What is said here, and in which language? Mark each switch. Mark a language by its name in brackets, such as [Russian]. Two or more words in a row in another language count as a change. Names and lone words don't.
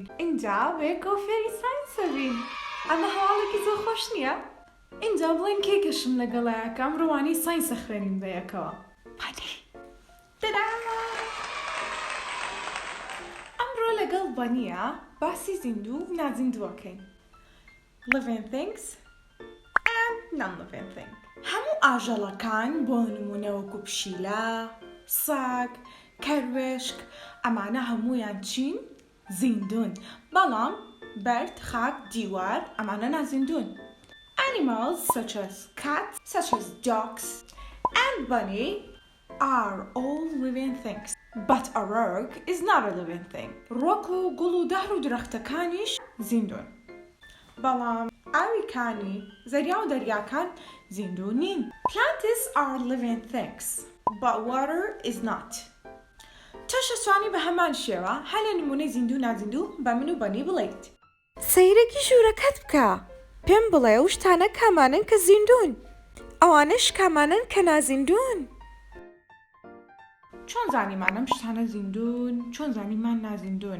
[Central Kurdish] اینجا بەیەکەوە فێری ساینسە بین. ئەمە هەواڵێکی زۆر خۆش نییە؟ اینجا بڵێن کێکەشم لەگەڵایەکە ئەمڕۆ وانەی ساینسە خوێنین بەیەکەوە. بەڵێ. تەدا! ئەمڕۆ لەگەڵ بەنیە باسی زیندوو و نازیندووەکەین. [English] Living things and non-living things. [Central Kurdish] هەموو ئاژەڵەکان بۆ نمونە وەکو پشیلە، ساگ، کەروێشک، ئەمانە هەموویان چین؟ زیندون. بەڵام بەرد، خاک، دیوار ئەمانە نازیندون. [English] Animals such as cats, such as dogs, and bunny are all living things. But a rock is not a living thing. [Central Kurdish] ڕۆک و گوڵ و دار و درەختەکانیش زیندون. بەڵام ئاویکانی زەریا و دەریاکان زیندوو نین. [English] Plants are living things, but water is not. [Central Kurdish] تۆش ئەتوانی بە هەمان شێوە هەر لە نمونەی زیندوو نازیندوو بە من و بەنی بڵێیت. سەیرێکی ژوورەکەت بکە. پێم بڵێ ئەو شتانە کامانن کە زیندون، ئەوانەش کامانن کە نازیندون. چۆن زانیمانم شتانە زیندون، چۆن زانیمان نازیندون؟